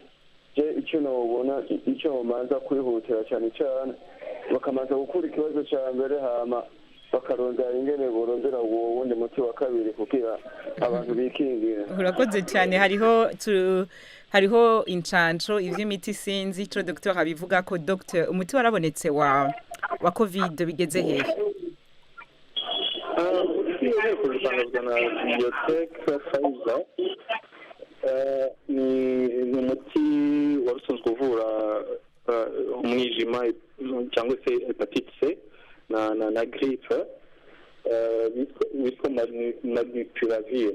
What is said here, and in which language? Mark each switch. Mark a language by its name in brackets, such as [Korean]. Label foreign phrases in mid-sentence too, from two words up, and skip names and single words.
[Rundi] Je icyo nobona, icyo manza kwihutira cyane cyane bakamanza gukura ikibazo cya mbere, hama bakarondera ingene borondera uwo wundi muti wa kabiri kugira abantu bikingira. Urakoze cyane. hariho incanco ivy'imiti sinzi ico docteur abivuga ko. Docteur, umuti warabonetse wa covid bigeze hehe? [Kinyarwanda] Kuzitangazwa na Biotech Pfizer, ni umuti wari usanzwe uvura umwijima cyangwa se hepatite C na grippe, witwa Molnupiravir.